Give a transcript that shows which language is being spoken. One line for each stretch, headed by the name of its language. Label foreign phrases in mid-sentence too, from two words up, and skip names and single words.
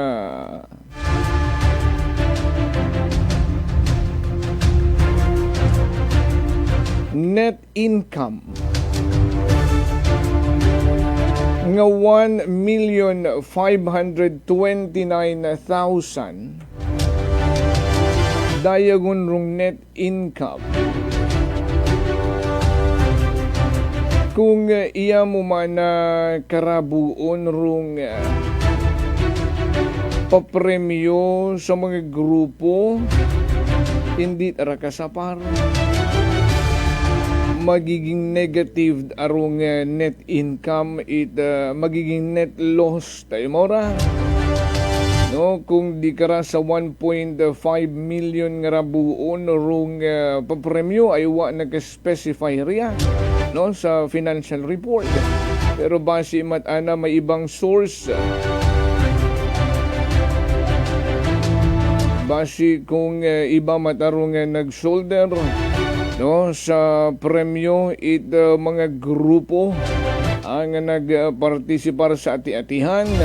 English: net income
Aklanon: nga 1,529,000 dayagon rong
English: net income.
Aklanon: Kung iya mo man na karabuon rong papremyo sa mga grupo, hindi tara kasapar. Magiging negative arong
English: net income,
Aklanon: magiging
English: net loss
Aklanon: tayo mora. No, kung di kara sa 1.5 million nga rabuon rong papremyo ay wa nag-specify riya no sa
English: financial report.
Aklanon: Pero base matana may ibang source. Base kung iba matarong nag-shoulder no sa premyo mga grupo ang nagpartisipar sa ati-atihan.